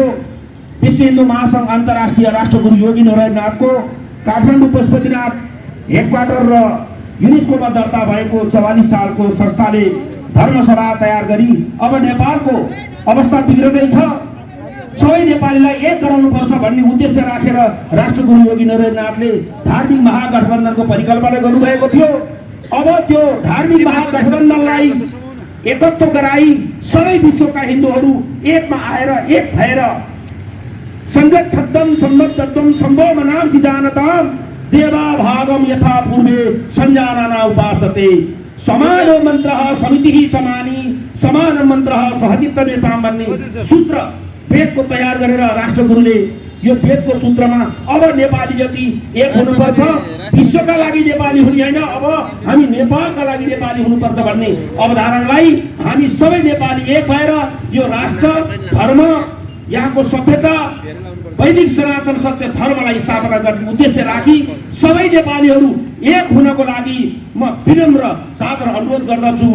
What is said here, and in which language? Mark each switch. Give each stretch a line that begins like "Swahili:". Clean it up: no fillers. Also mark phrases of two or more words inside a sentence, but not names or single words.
Nepali: विश्व हिन्दू महासङ्घ अन्तर्राष्ट्रिय राष्ट्रगुरु योगी नरहरिनाथको काठमाडौँ पशुपतिनाथ हेडक्वार्टर र युनेस्कोमा दर्ता भएको 44 सालको संस्थाले धर्मसभा तयार गरी अब नेपालको अवस्था बिग्रदैछ, सबै नेपालीलाई एक गराउनुपर्छ भन्ने उद्देश्य राखेर राष्ट्रगुरु योगी नरहरिनाथले धार्मिक महागठबन्धनको परिकल्पना गर्नुभएको थियो। अब त्यो धार्मिक महागठबन्धनलाई एकत्व गराई सबै विश्वका हिन्दूहरू एकमा आएर एक भएर
Sanskrit: संगच्छद्धं सम्बद्धं सम्भवमनांसि जानतां देवा भागम यथा पूर्वे संजानना उपासते समानो मन्त्रः समितिः समानी समान मन्त्रः सहचित्तमेषां
Nepali: भन्ने सूत्र वेदको तयार गरेर राष्ट्रगुरुले यो वेदको सूत्रमा अब नेपाली जति एक हुनुपर्छ, विश्वका लागि नेपाली हुने होइन, अब हामी नेपालका लागि नेपाली हुनुपर्छ भन्ने अवधारणालाई हामी सबै नेपाली एक भएर यो राष्ट्र धर्म यहाँको सभ्यता वैदिक सनातन सत्य धर्मलाई स्थापना गर्ने उद्देश्य राखी सबै नेपालीहरू एक हुनको लागि म विनम्र सादर अनुरोध गर्दछु।